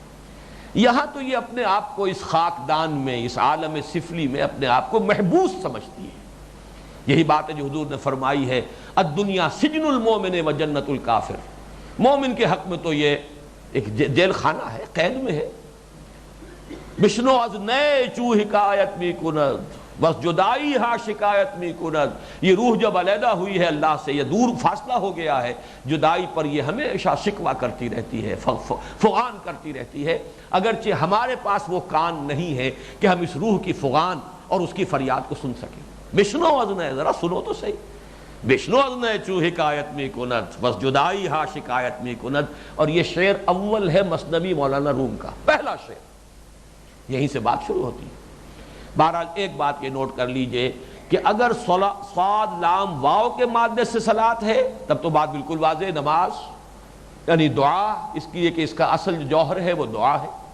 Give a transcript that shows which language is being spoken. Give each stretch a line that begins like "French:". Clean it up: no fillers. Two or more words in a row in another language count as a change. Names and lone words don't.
Urdu: یہاں تو یہ اپنے آپ کو اس خاکدان میں، اس عالم سفلی میں اپنے آپ کو محبوس سمجھتی ہے۔ یہی بات ہے جو حضور نے فرمائی ہے،
Arabic: الدنیا سجن المومن و جنت الکافر،
Urdu: مومن کے حق میں تو یہ ایک جیل خانہ ہے، قید میں ہے۔
Persian: بشنو از نئے چو حکایت می کند بس جدائی ہا شکایت می کند،
Urdu: یہ روح جب علیحدہ ہوئی ہے اللہ سے، یہ دور فاصلہ ہو گیا ہے، جدائی پر یہ ہمیشہ شکوہ کرتی رہتی ہے، فغان کرتی رہتی ہے، اگرچہ ہمارے پاس وہ کان نہیں ہے کہ ہم اس روح کی فغان اور اس کی فریاد کو سن سکیں۔
Persian: بشنو اذن،
Urdu: ذرا سنو تو صحیح،
Persian: بشنو اذن چو حکایت می کند، بس جدائی ہا شکایت می کند۔
Urdu: اور یہ شعر اول ہے مثنوی مولانا روم کا، پہلا شعر، یہیں سے بات شروع ہوتی ہے۔ بہرحال ایک بات یہ نوٹ کر لیجئے کہ اگر صاد لام واو کے مادے سے صلاۃ ہے تب تو بات بالکل واضح، نماز یعنی دعا، اس لیے کہ اس کا اصل جو جوہر ہے وہ دعا ہے۔